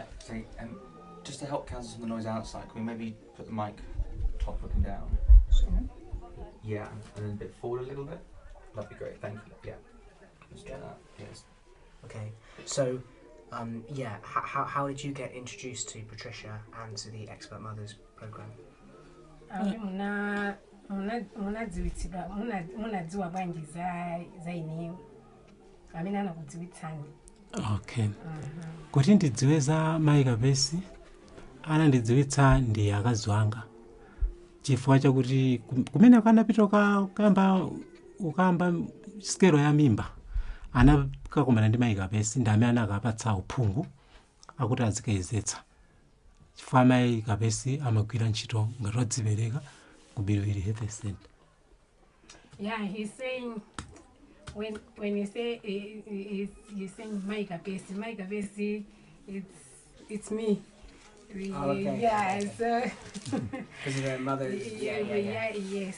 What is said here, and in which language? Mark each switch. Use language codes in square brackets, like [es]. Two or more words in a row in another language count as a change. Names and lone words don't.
[en] So, just to help cancel some of the noise outside, can we maybe put the mic top looking down? Yeah, and then a bit forward a little bit. That'd be great. Thank you. Yeah. Let's do that. Yes. Okay. So, how did you get introduced to Patricia and to the Expert Mothers program? Okay. [ny] Kuti ndidziwe za mai kapesi anandidziwitsa ndi akazi wanga chifukwa chakuti kumene akanapita ukamba skero ya mimba anakakumana ndi mai kapesi ndi amene anakapatsa uphungu akuti azikayezetsa chifukwa mai kapesi amagwira ntchito ngati wadzipereka ku Bilwiri Health Center. [en] Yeah, he's saying when you say he's saying my capacity, it's me. Okay. Yeah, so because of their mother. Yeah. Yes.